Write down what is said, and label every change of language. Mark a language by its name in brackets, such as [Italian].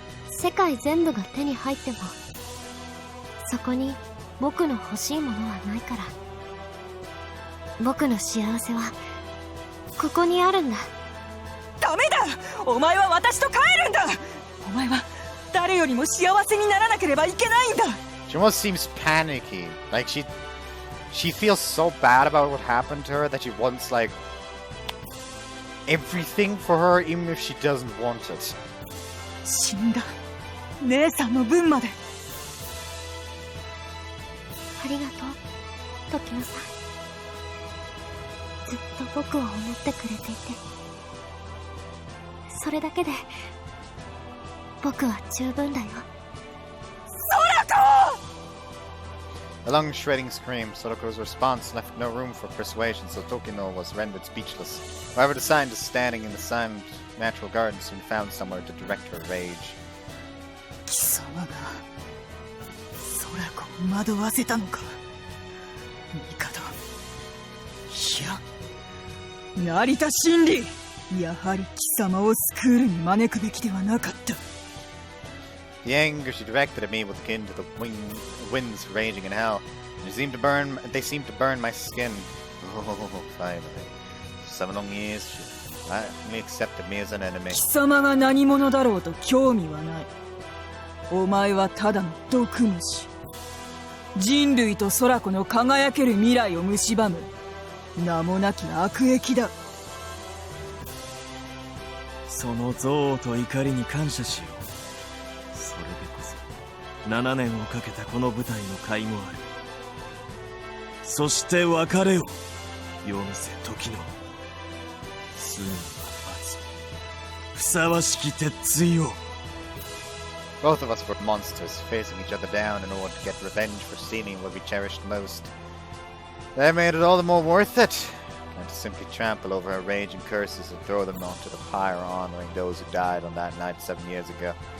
[Japanese] 世界全部が手に入ってもそこに僕の欲しいものはないから。僕の幸せはここにあるんだ。ダメだ。お前は私と帰るんだ。お前は誰よりも幸せにならなければいけないんだ。 [English] She almost seems panicky. Like she feels so bad about what happened to her that she wants like everything for her, even if she doesn't want it. [Japanese] 死んだ姉さんの分まで。ありがとう時野さん。ずっと僕を思ってくれていて、それだけで僕は十分だよ。 [English] A long shredding scream. Sorako's response left no room for persuasion, so Tokino was rendered speechless. However, the scientist standing in the silent natural garden soon found somewhere to direct her rage. [Japanese] 貴様がソラコを惑わせたのか。帝。いや、成田真理。やはり貴様をスクールに招くべきではなかった。 [English] The anger she directed at me was akin to the winds raging in hell. They seemed to burn my skin. Oh, finally. For 7 long years, she finally accepted me as an enemy. [Japanese] 貴様が何者だろうと興味はない。お前はただの毒虫。人類とソラコの輝ける未来を蝕む名もなき悪役だ。その憎悪と怒りに感謝しよう。それでこそ7年をかけたこの舞台の甲斐もある。そして別れを世見せ時の罪は罰をふさわしき鉄槌を。 [English] Both of us were monsters, facing each other down in order to get revenge for stealing what we cherished most. That made it all the more worth it. And to simply trample over her raging curses and throw them onto the pyre honoring those who died on that night 7 years ago.